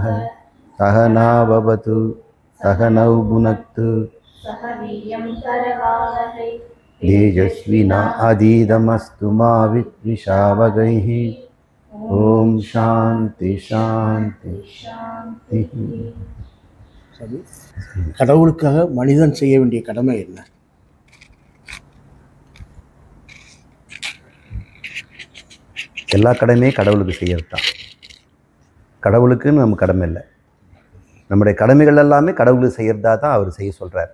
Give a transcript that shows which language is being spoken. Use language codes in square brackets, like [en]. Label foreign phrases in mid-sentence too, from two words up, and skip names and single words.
[sa] सहना भवतु सहनौ भुनक्तु तेजस्विना अधीतमस्तु मा विद्विषावगैः। ओम शांति शांति शांति। [ta] கடவுளுக்காக மனிதன் செய்ய வேண்டிய கடமை என்ன? எல்லா கடமையும் கடவுளுக்கு செய்யறது தான். கடவுளுக்குன்னு நம்ம கடமை இல்லை. நம்முடைய கடமைகள் எல்லாமே கடவுளுக்கு செய்யறதா தான் அவர் செய்ய சொல்கிறார்.